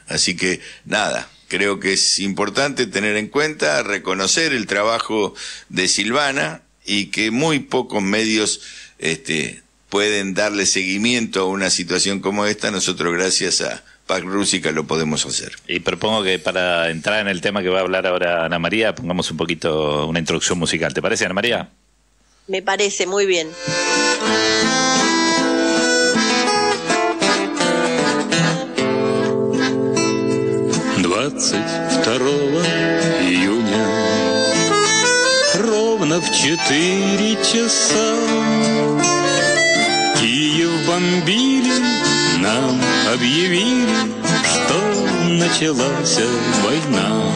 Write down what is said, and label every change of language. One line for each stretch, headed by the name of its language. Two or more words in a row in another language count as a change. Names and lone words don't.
Spanish: Así que nada, creo que es importante tener en cuenta, reconocer el trabajo de Silvana, y que muy pocos medios pueden darle seguimiento a una situación como esta. Nosotros, gracias a Pax Rústica, lo podemos hacer. Y propongo que para entrar en el tema que va a hablar ahora Ana María, pongamos un poquito una introducción musical. ¿Te parece, Ana María? Me parece muy bien.
Russian: Июня ровно в 4 часа Киев бомбили, нам объявили, что началась война.